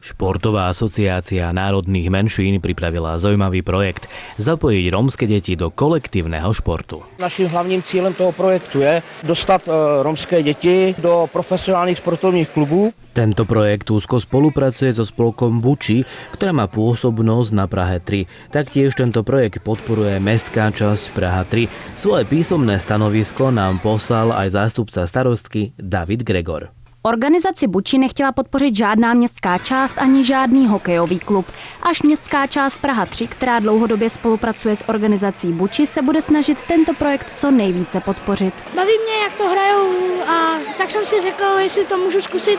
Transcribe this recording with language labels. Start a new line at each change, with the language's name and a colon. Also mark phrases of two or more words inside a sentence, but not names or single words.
Slovak: Športová asociácia národných menšín pripravila zaujímavý projekt zapojiť rómske deti do kolektívneho športu.
Czech: Naším hlavním cílem toho projektu je dostat rómské děti do profesionálních sportovních klubů.
Slovak: Tento projekt úzko spolupracuje so spolkom Buči, ktorá má pôsobnosť na Prahe 3. Taktiež tento projekt podporuje mestská časť Praha 3. Svoje písomné stanovisko nám poslal aj zástupca starostky David Gregor.
Czech: Organizaci Buči nechtěla podpořit žádná městská část ani žádný hokejový klub. Až městská část Praha 3, která dlouhodobě spolupracuje s organizací Buči, se bude snažit tento projekt co nejvíce podpořit. Baví mě, jak to hrajou, a tak jsem si řekl, jestli to můžu zkusit.